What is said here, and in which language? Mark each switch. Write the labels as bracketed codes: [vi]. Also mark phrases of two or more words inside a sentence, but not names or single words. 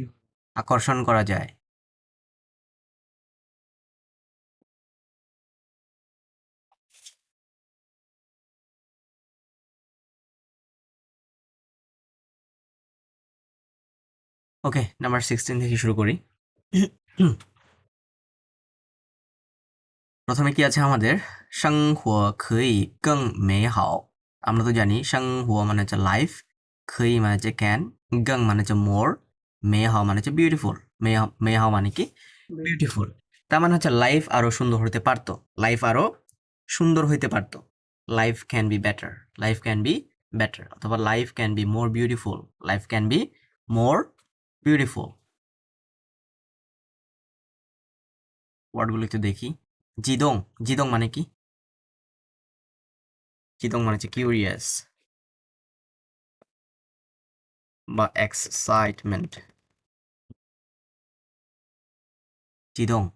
[bn] আকর্ষণ করা যায়। ওকে, নাম্বার 16 থেকে শুরু করি। প্রথমে কি আছে আমাদের? [zh] 生活可以更美好。 [bn] আমরা তো জানি 生活 মানে হচ্ছে লাইফ, 可以 মানে হচ্ছে ক্যান, 更মানে হচ্ছে মোর, 美好 মানে হচ্ছে বিউটিফুল। 美好 মানে কি বিউটিফুল। তার মানে হচ্ছে লাইফ আরো সুন্দর হতে পারতো, লাইফ আরো সুন্দর হইতে পারতো। [en] life can be better, life can be better, অথবা life can be more beautiful, life can be more beautiful. [bn] ওয়ার্ডগুলো একটু দেখি। জিদং, জিদং মানে কি? জিদং মানে হচ্ছে কিউরিয়াস বা এক্সাইটমেন্ট। জিদং।